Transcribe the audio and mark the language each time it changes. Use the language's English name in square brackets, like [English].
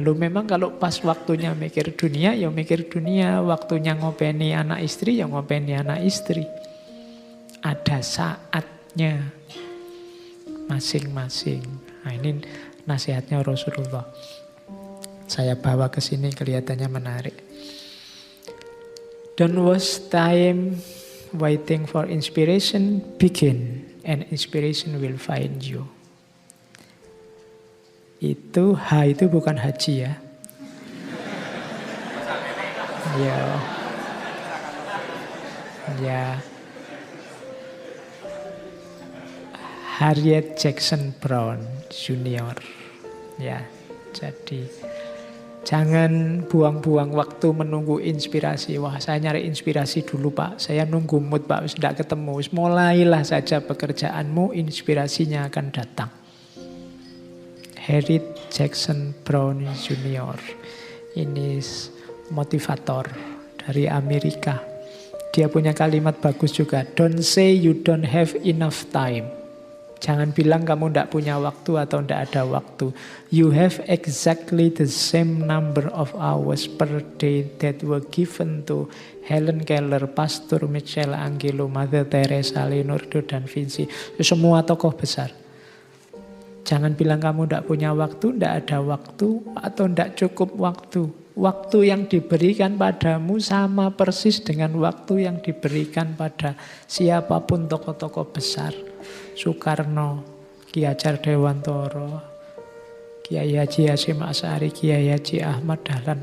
[Indonesian] Loh memang kalau pas waktunya mikir dunia, ya mikir dunia. Waktunya ngopeni anak istri, ya ngopeni anak istri. Ada saatnya masing-masing. Nah ini nasihatnya Rasulullah. Saya bawa ke sini kelihatannya menarik. [English] Don't waste time waiting for inspiration, begin. And inspiration will find you. [Indonesian] Itu itu bukan haji ya. Ya. Harriet Jackson Brown Junior. Ya, jadi jangan buang-buang waktu menunggu inspirasi. Wah, saya nyari inspirasi dulu Pak. Saya nunggu mood Pak, sudah ketemu. Mulailah saja pekerjaanmu, inspirasinya akan datang. Harriet Jackson Brown Junior. Ini motivator dari Amerika. Dia punya kalimat bagus juga. [English] Don't say you don't have enough time. [Indonesian] Jangan bilang kamu tidak punya waktu atau tidak ada waktu. [English] You have exactly the same number of hours per day that were given to Helen Keller, Pastor Michelangelo, Mother Teresa, Leonardo da Vinci. [Indonesian] Semua tokoh besar. Jangan bilang kamu tidak punya waktu, tidak ada waktu, atau tidak cukup waktu. Waktu yang diberikan padamu sama persis dengan waktu yang diberikan pada siapapun tokoh-tokoh besar. Soekarno, Ki Hajar Dewantoro, Kiai Haji Hasyim Asy'ari, Kiai Haji Ahmad Dahlan.